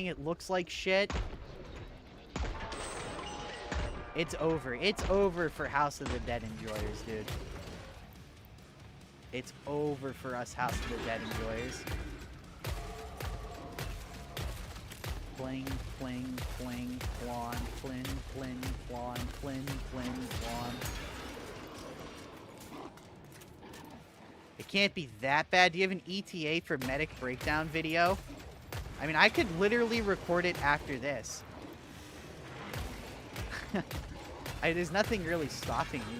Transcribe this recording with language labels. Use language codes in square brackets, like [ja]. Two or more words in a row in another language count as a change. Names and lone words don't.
[en] It looks like shit. It's over. It's over for House of the Dead enjoyers, dude. It's over for us House of the Dead enjoyers. Fling, fling, fling, flan, flin, flin, flan, flin, flin, flan. It can't be that bad. Do you have an ETA for medic breakdown video? I mean, I could literally record it after this. There's nothing really stopping me.